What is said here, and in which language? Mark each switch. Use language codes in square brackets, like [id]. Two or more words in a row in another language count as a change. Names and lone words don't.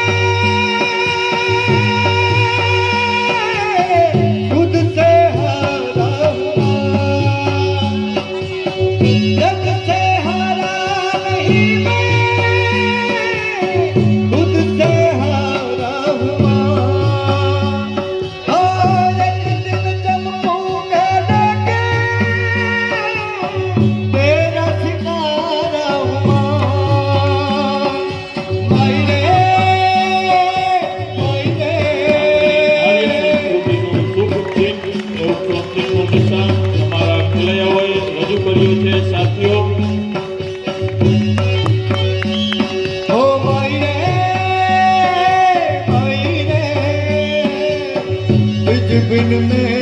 [hi] खुद से हारा हुआ जग से हारा नहीं मैं खुद से हारा हुआ और एक दिन चमकूंगा लेके तेरा सितारा हुआ माई रे [gu] શુભ દિન એવું ક્રાંતિનું નિશાન અમારા ખેલૈયાઓએ રજૂ કર્યું છે સાથીઓ. [hi] ओ माई रे तुझ बिन में